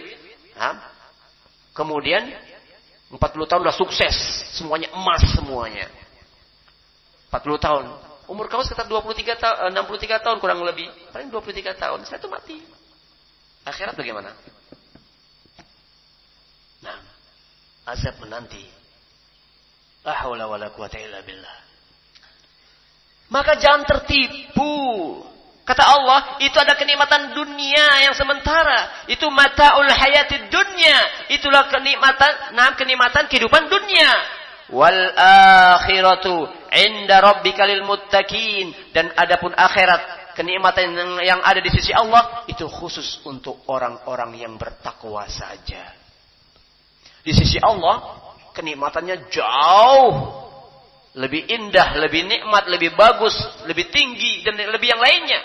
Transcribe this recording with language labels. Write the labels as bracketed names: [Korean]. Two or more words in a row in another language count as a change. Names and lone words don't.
[Indonesian] Kemudian 40 tahun udah sukses, semuanya emas semuanya. 40 tahun. Umur kamu sekitar 63 tahun kurang lebih. Paling 23 tahun, saya tuh mati. Akhirat bagaimana? Nah, azab menanti. [Arabic] لا حول ولا قوة إلا بالله. [Indonesian] Maka jangan tertipu. Kata Allah, itu ada kenikmatan dunia yang sementara. Itu [Arabic] متاع الحياة الدنيا. [Indonesian] Itulah kenikmatan kehidupan dunia. [Arabic] والآخرة عند ربك للمتقين. [Indonesian] Dan adapun akhirat, kenikmatan yang ada di sisi Allah, itu khusus untuk orang-orang yang bertakwa saja. Di sisi Allah, kenikmatannya jauh lebih indah, lebih nikmat, lebih bagus, lebih tinggi, dan lebih yang lainnya.